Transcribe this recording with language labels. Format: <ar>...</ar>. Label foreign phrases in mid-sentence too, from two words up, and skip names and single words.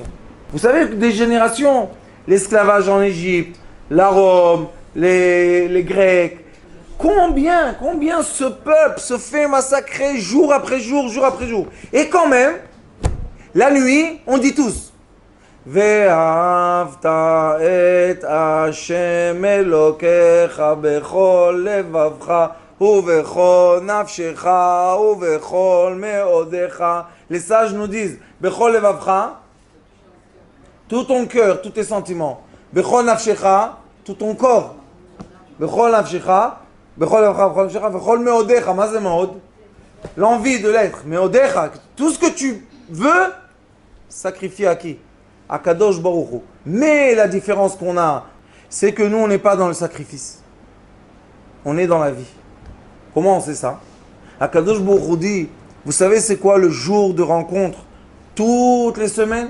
<fr>Vous savez que des générations, l'esclavage en Égypte, la Rome, les Grecs, combien ce peuple se fait massacrer jour après jour, jour après jour. Et quand même, la nuit, on dit tous,</fr> <he>ואהבת את ה' אלוהיך בכל לבבך ובכל נפשך ובכל מאודיך.</he> <fr>Les sages nous disent,</fr> <he>בכל לבבך,</he> <fr>tout ton cœur, tous tes sentiments.</fr> <he>בכל נפשך,</he> <fr>tout ton corps.</fr> <he>בכל נפשך, בכל לבבך, בכל נפשך, ובכל מאודיך. מה זה מאוד?</he> <fr>L'envie de l'être. מאודיך, tout ce que tu veux, sacrifier à qui?</fr> <he>À קדוש ברוך הוא.</he> <fr>Mais la différence qu'on a, c'est que nous, on n'est pas dans le sacrifice. On est dans la vie. Comment on sait ça?</fr> <he>הקדוש ברוך הוא</he> <fr>dit, vous savez c'est quoi le jour de rencontre toutes les semaines?</fr>